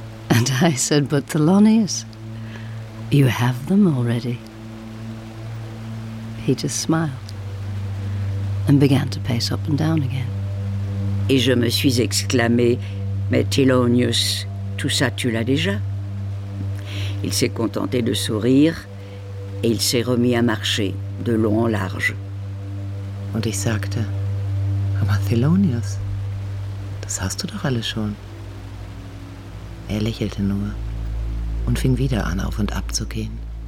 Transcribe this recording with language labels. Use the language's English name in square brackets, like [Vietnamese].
[English] And I said, but Thelonious, you have them already. He just smiled and began to pace up and down again. [French] Et je me suis exclamé, mais Thelonious, tout ça tu l'as déjà. Il s'est contenté de sourire et il s'est remis à marcher de long en large. [German] Und ich sagte, aber Thelonious, das hast du doch alles schon. Er lächelte nur und fing wieder an, auf und ab zu gehen.